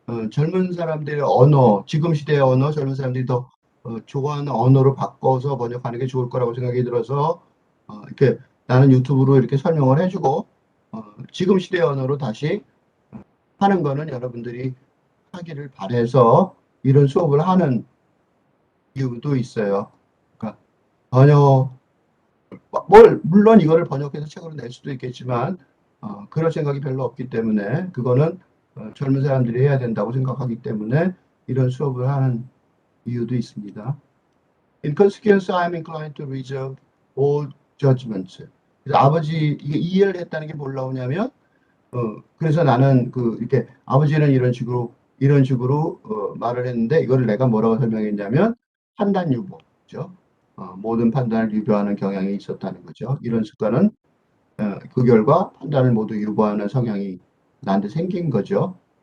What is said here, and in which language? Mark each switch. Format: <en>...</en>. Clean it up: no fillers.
<ko>젊은 사람들의 언어, 지금 시대의 언어, 젊은 사람들이 더 좋아하는 언어로 바꿔서 번역하는 게 좋을 거라고 생각이 들어서, 이렇게 나는 유튜브로 이렇게 설명을 해주고, 지금 시대의 언어로 다시 하는 거는 여러분들이 하기를 바래서 이런 수업을 하는 이유도 있어요. 그러니까 번역, 물론 이거를 번역해서 책으로 낼 수도 있겠지만, 그럴 생각이 별로 없기 때문에, 그거는 젊은 사람들이 해야 된다고 생각하기 때문에 이런 수업을 하는 이유도 있습니다.</ko> <en>In consequence, I am inclined to reserve all judgments.</en> <ko>그래서 아버지, 이게 이해를 했다는 게 뭘 나오냐면, 그래서 나는 이렇게 아버지는 이런 식으로 말을 했는데, 이거를 내가 뭐라고 설명했냐면, 판단 유보죠. 모든 판단을 유보하는 경향이 있었다는 거죠. 이런 습관은 그 결과 판단을 모두 유보하는 성향이 나한테 생긴 거죠.</ko>